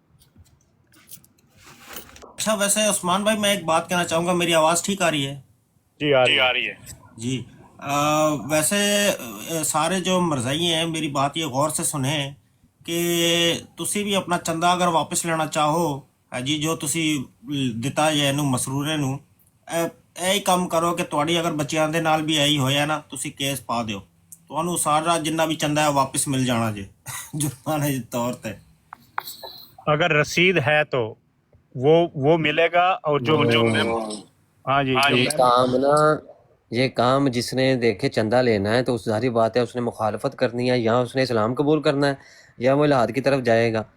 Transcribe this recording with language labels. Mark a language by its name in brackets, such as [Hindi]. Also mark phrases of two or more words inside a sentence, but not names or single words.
[Urdu] اچھا ویسے عثمان بھائی میں ایک بات کہنا چاہوں گا، میری آواز ٹھیک آ رہی ہے؟ جی آ رہی ہے. [Punjabi] جی ویسے سارے جو مرزائی ہیں میری بات یہ غور سے سنیں کہ تسی بھی اپنا چندہ اگر واپس لینا چاہو جی، جو تسی دتا ہے نو مسرورے نو، اے کم کرو کہ تواڈی اگر بچیاں دے نال بھی ایہی ہویا نا، تسی کیس پا دیو، تانوں سارا جنہ بھی چندہ ہے واپس مل جانا جے جرمانے دے طور تے. [Urdu] اگر رسید ہے تو وہ ملے گا. اور جو ہاں جی یہ کام جس نے دیکھے چندہ لینا ہے تو اس ظاہری بات ہے اس نے مخالفت کرنی ہے، یا اس نے اسلام قبول کرنا ہے یا وہ الحاد کی طرف جائے گا.